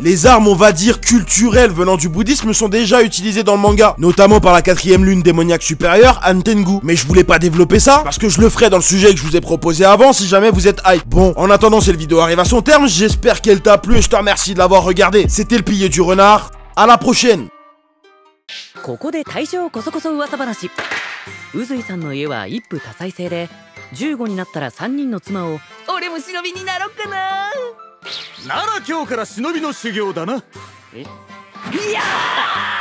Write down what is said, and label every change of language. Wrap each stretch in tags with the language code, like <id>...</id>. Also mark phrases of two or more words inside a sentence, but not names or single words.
<fr>Les armes, on va dire culturelles venant du bouddhisme, sont déjà utilisées dans le manga, notamment par la 4ème lune démoniaque supérieure, Antengu. Mais je voulais pas développer ça, parce que je le ferai dans le sujet que je vous ai proposé avant, si jamais vous êtes hype. Bon, en attendant, cette vidéo arrive à son terme, j'espère qu'elle t'a plu et je te remercie de l'avoir regardé. C'était le pilier du renard, à la prochaine.</fr> <ja>ここで大正こそこそ噂話。宇髄さんの家は一夫多妻制で、15になったら3人の妻を。俺も忍びになろっかな。なら今日から忍びの修行だな。え？いやー</ja>